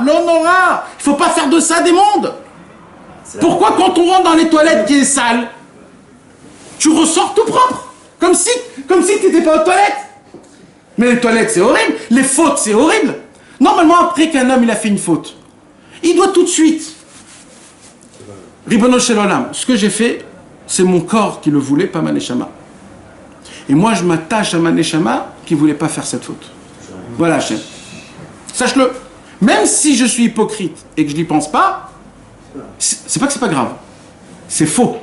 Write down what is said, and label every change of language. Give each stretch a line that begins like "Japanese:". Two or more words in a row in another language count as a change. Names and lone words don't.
French: Il faut pas faire de ça des mondes. Pourquoi quand on rentre dans les toilettes qui est sale, tu ressors tout propre, comme si tu n'étais pas aux toilettes. Mais les toilettes c'est horrible, les fautes c'est horrible. Normalement après qu'un homme il a fait une faute, il doit tout de suite...
Hebrew: ריבונו של עולם,
French: ce que j'ai fait, c'est mon corps qui le voulait, pas ma neshama. Et moi, je m'attache à ma neshama qui ne voulait pas faire cette faute. Voilà, Hachem. Sache-le. Même si je suis hypocrite et que je n'y pense pas, c'est pas que c'est pas grave. C'est faux.